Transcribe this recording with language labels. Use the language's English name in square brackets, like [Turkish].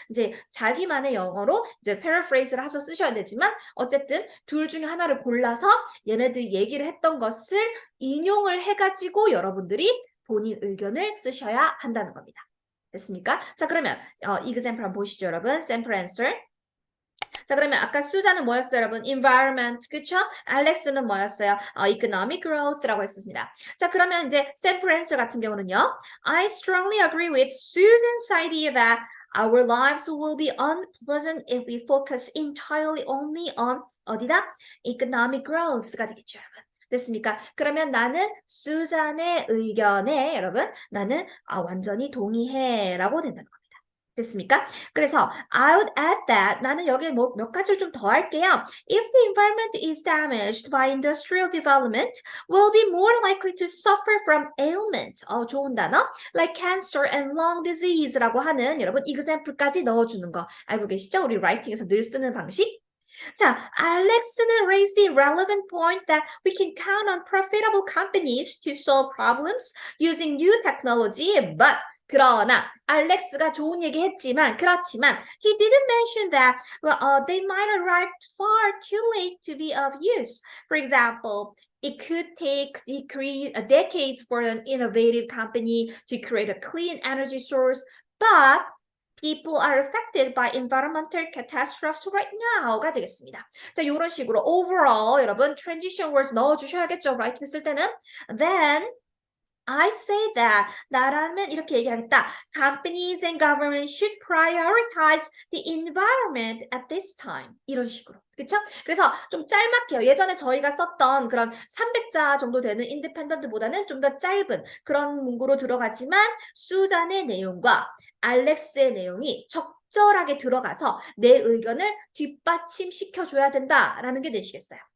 [Korean] 이제 자기만의 영어로 이제 패러프레이즈를 하셔서 쓰셔야 되지만 어쨌든 둘 중에 하나를 골라서 얘네들이 얘기를 했던 것을 인용을 해가지고 여러분들이 본인 의견을 쓰셔야 한다는 겁니다. 됐습니까? 자, 그러면 example 한번 보시죠, 여러분. [English] sample answer. [Korean] 자, 그러면 아까 수자는 뭐였어요, 여러분? environment, 그쵸? 알렉스는 뭐였어요? economic growth라고 했습니다. 자, 그러면 이제 sample answer 같은 경우는요. [English] I strongly agree with Susan's idea that our lives will be unpleasant if we focus entirely only on [Korean] 어디다? economic growth가 되겠죠, 여러분. 됐습니까? 그러면 나는 수잔의 의견에 여러분 나는 완전히 동의해 라고 된다는 겁니다. 됐습니까? 그래서 [English] I would add that [Korean] 나는 여기에 몇 가지를 좀 더 할게요. [English] If the environment is damaged by industrial development, we'll be more likely to suffer from ailments. [Korean] 좋은 단어. [English] Like cancer and lung disease [Korean] 라고 하는 여러분 example까지 넣어주는 거 알고 계시죠? 우리 라이팅에서 늘 쓰는 방식. [English] 자, 알렉스는 raised the relevant point that we can count on profitable companies to solve problems using new technology, but [Korean] 그러나 알렉스가 좋은 얘기 했지만 그렇지만 [English] he didn't mention that they might arrive far too late to be of use. For example, it could take decades for an innovative company to create a clean energy source, but people are affected by environmental catastrophes right now가 [Korean] 되겠습니다. 자, 이런 식으로 overall 여러분 transition words 넣어주셔야겠죠. [English] writing [Korean] 쓸 때는 [English] then I say that [Korean] 나라면 이렇게 얘기하겠다. [English] Companies and government should prioritize the environment at this time. [Korean] 이런 식으로. 그쵸? 그래서 좀 짤막해요. 예전에 저희가 썼던 그런 300자 정도 되는 인디펜던트보다는 좀 더 짧은 그런 문구로 들어가지만 수잔의 내용과 알렉스의 내용이 적절하게 들어가서 내 의견을 뒷받침시켜줘야 된다라는 게 되시겠어요.